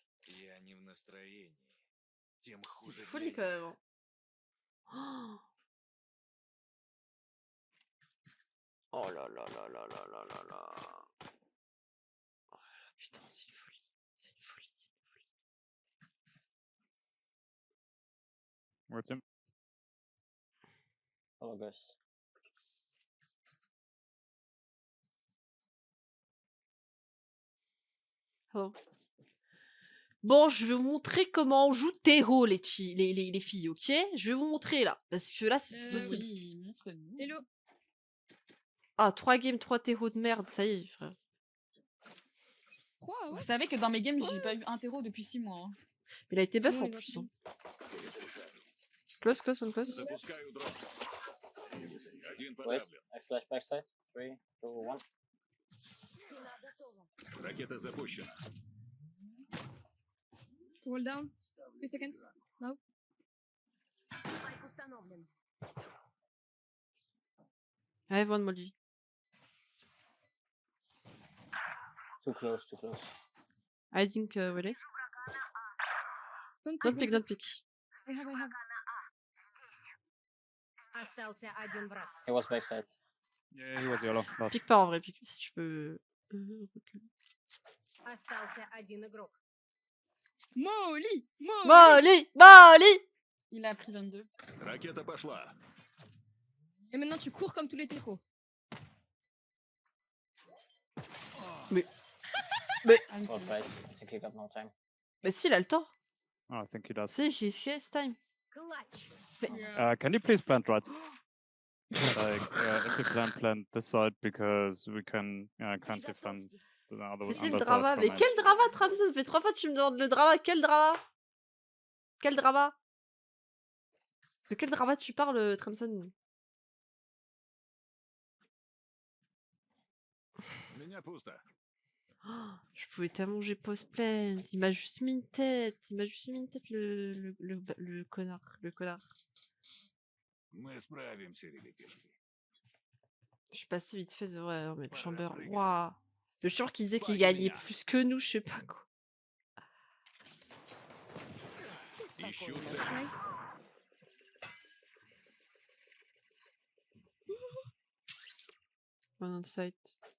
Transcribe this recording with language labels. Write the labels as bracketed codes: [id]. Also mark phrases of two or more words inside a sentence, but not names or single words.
[fr] C'est folie quand même. Hein. Oh là là là là là là là là. Oh là là, putain, c'est une folie. C'est une folie. C'est une folie. [en] Where's him? Hello guys. Oh. [fr] Bon, je vais vous montrer comment on joue terreau, les filles, ok? Je vais vous montrer là. Parce que là, c'est plus possible. Oui, montre-nous. Hello. Ah, 3 games, 3 terreaux de merde, ça y est, frère. Quoi, ouais. Vous savez que dans mes games, j'ai pas eu un terreau depuis 6 mois. Hein. Il a été buff Nous, en les plus. Hein. infidèles. [en] Close, close, one close. Wait, I flash backside. 3, 2, 1. [ru] Ракета запущена. [en] Roll down. 2 seconds. No. [ru] Спайк установлен. [en] I have one molly. Too close, too close. I think, really? Don't Don't pick, don't pick. I have. [ru] Остался один враг. [en] He was backside. Yeah, he was yellow. Last. [fr] Pique pas en vrai, pique si tu peux. Reculer. [ru] Остался один игрок. [en] Molly. Molly! Molly! [fr] Il a pris 22. [ru] Ракета пошла. [fr] Et maintenant tu cours comme tous les terreaux. [en] Oh, right. I think he got no time. [fr] Mais si, il a le temps. [en] Oh, I think he does. Si, he has time. [ru] Клатч. [en] Can you please plant right? If you plant this side because we can can't defend the other [fr] C'est qui le [en] other side [fr] drama? [en] from [fr] Mais [en] it. [fr] quel drama, Travis? Ça fait 3 fois que tu me demandes le drama. Quel drama? Quel drama? De quel drama tu parles, Tramson? [ru] Меня пусто. [fr] Oh, je pouvais tellement manger post-plant. Il m'a juste mis une tête. Il m'a juste mis une tête, le connard. Le connard. [ru] Мы справимся, ребятишки. [fr] Je suis passé vite fait de vrai, mais le chamber. Waouh! Le chamber qui disait qu'il gagnait plus que nous, je sais pas quoi. [ru] Ищу цель. [en] Nice. One on site.